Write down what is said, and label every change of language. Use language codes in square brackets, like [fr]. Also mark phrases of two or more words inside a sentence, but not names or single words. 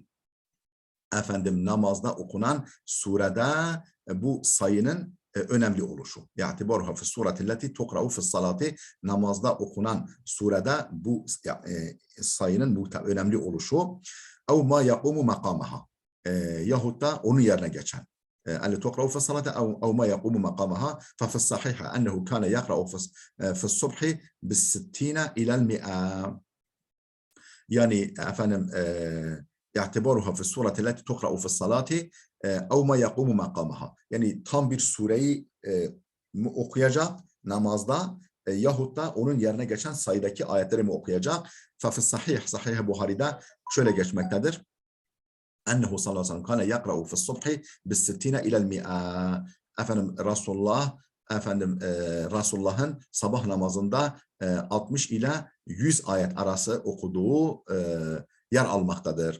[tr] Efendim namazda okunan surede bu sayının önemli oluşu. [ar] اعتبارها في السورة التي تقرأ في الصلاة, [tr] namazda okunan surede bu sayının bu önemli oluşu. [ar] أو ما يقوم مقامها, [tr] yahut da onun yerine geçen. [ar] اللي تقرأ في الصلاة أو ما يقوم مقامها. ففي الصحيح أنه كان يقرأ في الصبح بالستين إلى المئة. يعني efendim اعتبارها في السورة التي تقرأ في الصلاة أو ما يقوم مقامها. [tr] Yani tam bir sureyi okuyacak namazda yahut da onun yerine geçen sayıdaki ayetleri mi okuyacak? [ar] ففي الصحيح, [tr] Sahih Buhari'de şöyle geçmektedir. [ar] أنه صلى الله عليه وسلم كان يقرأ في الصبح بـ60 إلى المئة. [tr] Efendim Resulullah'ın sabah namazında 60 ile 100 ayet arası okuduğu yer almaktadır.